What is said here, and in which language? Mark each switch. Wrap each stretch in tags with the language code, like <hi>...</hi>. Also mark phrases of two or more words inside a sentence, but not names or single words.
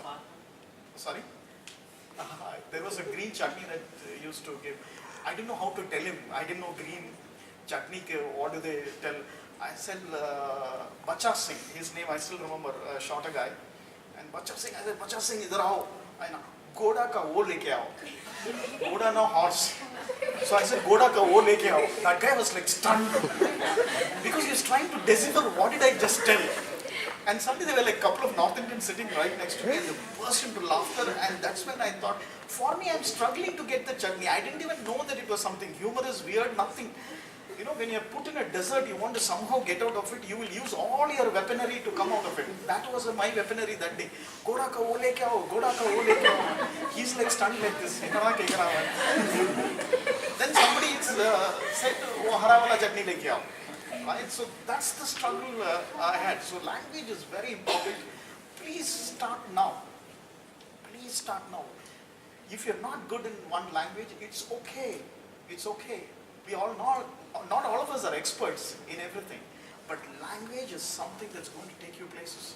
<en>Sorry? There was a green chutney that used to give. I didn't know how to tell him. I didn't know green chutney, what do they tell? I said, Bacha Singh, his name I still remember, shorter guy. And Bacha Singh, I said,</en> <hi>Bacha Singh, इधर आओ। घोड़ा का वो लेके आओ.</hi> <en>Goda no horse. So I said,</en> <hi>घोड़ा का वो लेके आओ.</hi> <en>That guy was like stunned. Because he was trying to decipher what did I just tell. And suddenly there were like a couple of North Indians sitting right next to me, and they burst into laughter. And that's when I thought, for me, I'm struggling to get the chutney. I didn't even know that it was something humorous, weird, nothing. You know, when you're put in a desert, you want to somehow get out of it, you will use all your weaponry to come out of it. That was my weaponry that day.</en> <hi>घोड़ा का वो लेके आओ, घोड़ा का वो लेके आओ.</hi> <en>He's like stunned like this. Then somebody said,</en> <hi>वो हरा वाला चटनी लेके आओ.</hi> <en>Right? So that's the struggle I had. So language is very important. Please start now. Please start now. If you're not good in one language, it's okay. It's okay. We all know, not all of us are experts in everything, but language is something that's going to take you places.</en>